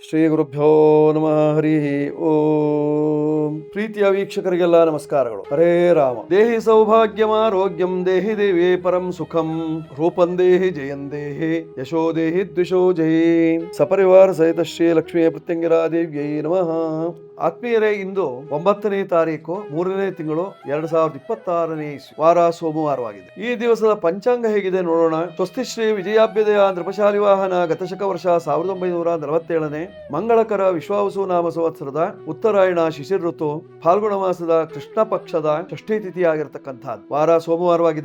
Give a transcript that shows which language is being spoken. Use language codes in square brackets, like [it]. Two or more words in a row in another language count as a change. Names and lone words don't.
[sa] ಶ್ರೀ ಗುರುಭ್ಯೋ ನಮಃ ಹರಿ ಓಂ. [kn] ಪ್ರೀತಿಯ ವೀಕ್ಷಕರಿಗೆಲ್ಲ ನಮಸ್ಕಾರಗಳು. [sa] ಹರೇ ರಾಮ. ದೇಹಿ ಸೌಭಾಗ್ಯಮಾರೋಗ್ಯಂ ದೇಹಿ ದೇವಿ ಪರಂ ಸುಖಂ ರೂಪಂ ದೇಹಿ ಜಯಂ ದೇಹಿ ಯಶೋ ದೇಹಿ ದ್ವಿಷೋ ಜಯಿ ಸಪರಿವಾರ ಸಹಿತ ಶ್ರೀ ಲಕ್ಷ್ಮೀ ಪ್ರತ್ಯಂಗಿರಾ ದೇವ್ಯೈ ನಮಃ. [kn] ಆತ್ಮೀಯರೇ, ಇಂದು 9ನೇ ತಾರೀಕು 3ನೇ ತಿಂಗಳು 2026ನೇ ವಾರ ಸೋಮವಾರವಾಗಿದೆ. ಈ ದಿವಸದ ಪಂಚಾಂಗ ಹೇಗಿದೆ ನೋಡೋಣ. ಸ್ವಸ್ತಿ ಶ್ರೀ ವಿಜಯಾಭ್ಯುದಯ ನೃಪಶಾಲಿ ವಾಹನ ಗತಶಕ ವರ್ಷ 1947ನೇ ಮಂಗಳಕರ ವಿಶ್ವಾವಸು ನಾಮ ಸಂವತ್ಸರದ ಉತ್ತರಾಯಣ ಶಿಶಿರ ಋತು ಫಾಲ್ಗುಣ ಮಾಸದ ಕೃಷ್ಣ ಪಕ್ಷದ ಷಷ್ಠಿ ತಿಥಿ ಆಗಿರತಕ್ಕಂಥದ್ದು ವಾರ ಸೋಮವಾರವಾಗಿದೆ.